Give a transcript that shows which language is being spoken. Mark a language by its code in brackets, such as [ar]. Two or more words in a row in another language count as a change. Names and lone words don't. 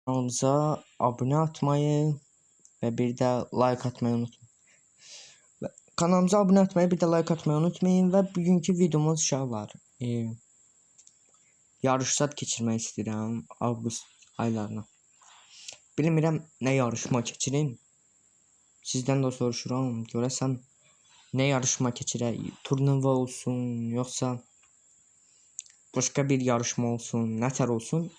[tr] Kanalımıza abone atmayı ve bir de like atmayı unutmayın. Kanalımıza abone atmayı bir de like atmayı unutmayın ve bugünkü videomuz şey var. [az] Yarışlar keçirmək istəyirəm avqust aylarına. Bilmirəm nə yarışma keçirim. Sizdən də soruşuram. Görəsən nə yarışma keçirək? Turnuva olsun, yoxsa başqa bir yarışma olsun, nətər olsun?